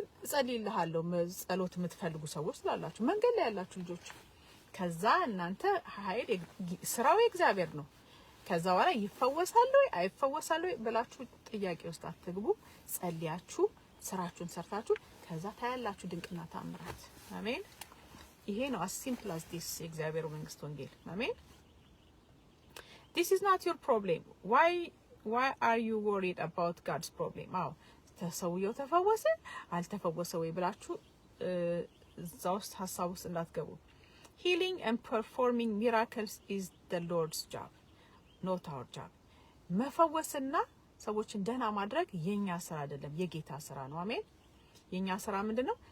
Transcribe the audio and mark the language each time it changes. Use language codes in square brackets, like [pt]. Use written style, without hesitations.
[am] ጸልይልሃለሁ ጸሎት የምትፈልጉ ሰዎች ስላላችሁ መንገድ ላይ ያላችሁ ልጆች ከዛ እናንተ ኃይል ስራው የእግዚአብሔር ነው። ከዛ በኋላ ይፈወሳሉ አይፈወሳሉ ብላችሁ ጥያቄ ውስጥ አትግቡ። ጸልያችሁ ስራችሁን ሰርታችሁ ከዛ ታያላችሁ ድንቅና ታምራት። አሜን። ይሄ ነው [en] as simple as this [am] የእግዚአብሔር መንግስት ወንጌል። አሜን። [en] This is not your problem. Why are you worried about God's problem? [am] አዎ ተሰውየው ተፈወሰ አልተፈወሰ ወይ ብላችሁ እዛ ውስጥ ሐሳብ ውስጥ እንዳትገቡ። [en] Healing and performing miracles is the Lord's job, not our job. [am] መፈወስና ሰዎችን ደህና ማድረግ የኛ ስራ አይደለም የጌታ ስራ ነው። አሜን። የኛ ስራ ምንድነው?